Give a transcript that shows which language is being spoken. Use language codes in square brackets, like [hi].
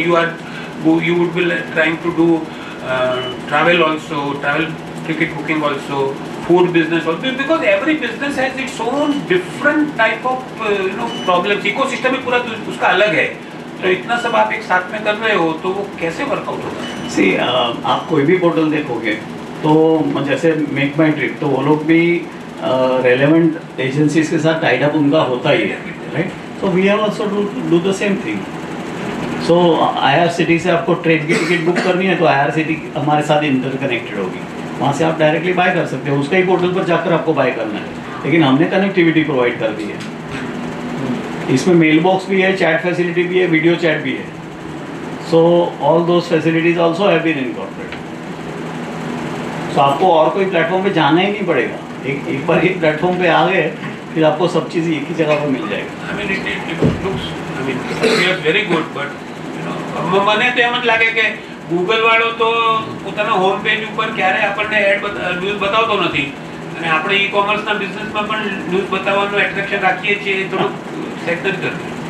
[en] You would be trying to do travel also, travel ticket booking also, food business also, because every business has its own different type of problems. [hi] Ecosystem ही पूरा उसका अलग है, तो इतना सब आप एक साथ में कर रहे हो तो वो कैसे वर्कआउट होगा? See, आप कोई भी पोर्टल देखोगे तो जैसे मेक माई ट्रिप, तो वो लोग भी रेलेवेंट एजेंसीज के साथ टाइड अप उनका होता ही है, right? [en] So we have also do the same thing. [hi] So IRCTC से आपको ट्रेन की टिकट बुक करनी है तो IRCTC हमारे साथ इंटरकनेक्टेड होगी, वहाँ से आप डायरेक्टली बाय कर सकते हो, उसका ही पोर्टल पर जाकर आपको बाय करना है, लेकिन हमने कनेक्टिविटी प्रोवाइड कर दी है। इसमें मेल बॉक्स भी है, चैट फैसिलिटी भी है, वीडियो चैट भी है। [en] So all those facilities also have been incorporated. [hi] सो आपको और कोई प्लेटफॉर्म पे जाना ही नहीं पड़ेगा, एक बार एक प्लेटफॉर्म पे आ गए फिर आपको सब चीज़ एक ही जगह पर मिल जाएगा। [en] I mean, it looks, I mean, it appears very good, but [gu] મને તો એમ જ લાગે કે ગૂગલ વાળો તો પોતાના હોમ પેજ ઉપર ક્યારે આપણને ન્યૂઝ બતાવતો નથી, અને આપણે ઈ કોમર્સના બિઝનેસમાં પણ ન્યૂઝ બતાવવાનું એટ્રેક્શન રાખીએ છીએ, એ થોડુંક સેટ નથી કરતું.